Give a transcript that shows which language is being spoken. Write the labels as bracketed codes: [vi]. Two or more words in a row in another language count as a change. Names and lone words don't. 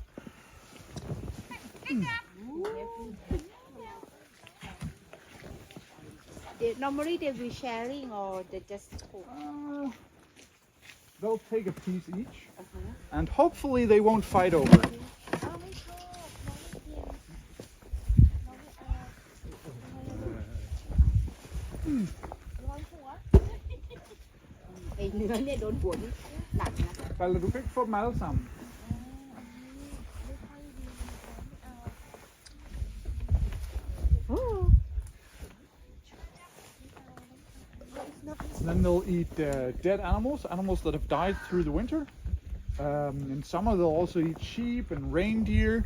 [en] Normally they will sharing or they just cook. They'll take a piece each, and hopefully they won't fight over it. [da] Falder, du kan ikke få dem alle sammen. [en] Then they'll eat dead animals that have died through the winter. In summer they'll also eat sheep and reindeer.